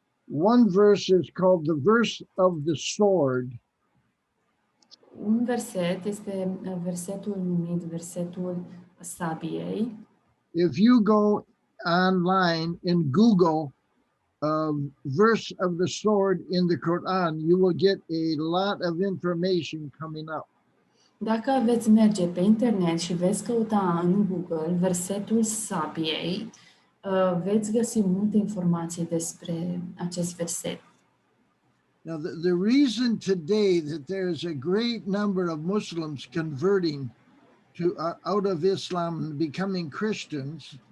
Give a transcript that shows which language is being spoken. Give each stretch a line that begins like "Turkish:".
English: One verse is called the verse of the sword.
Romanian: Un verset este versetul numit versetul sabiei.
English: If you go online and Google verse of the sword in the Quran, you will get a lot of information coming up.
Romanian: Dacă veți merge pe internet și veți căuta în Google versetul sabiei, veți găsi multe informații despre acest verset.
English: Now, the reason today that there is a great number of Muslims converting to out of Islam and becoming Christians